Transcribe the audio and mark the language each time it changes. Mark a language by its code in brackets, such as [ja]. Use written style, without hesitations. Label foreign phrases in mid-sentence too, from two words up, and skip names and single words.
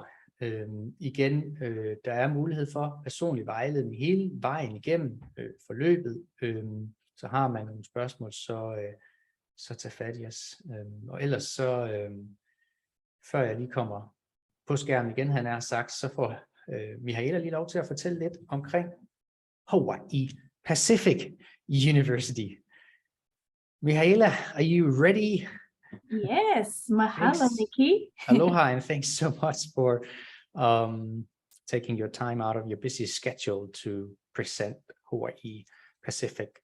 [da] Igen, der er mulighed for personlig vejledning hele vejen igennem forløbet. Så har man nogle spørgsmål, så tag fat i os. Og ellers så, før jeg lige kommer på skærmen igen, han har sagt, så får Mihaela lige lov til at fortælle lidt omkring Hawaii Pacific University. [en] Mihaela, are you ready? Yes, mahalo, Nikki. Aloha, and thanks so much for taking your time out of your busy schedule to present Hawaii Pacific.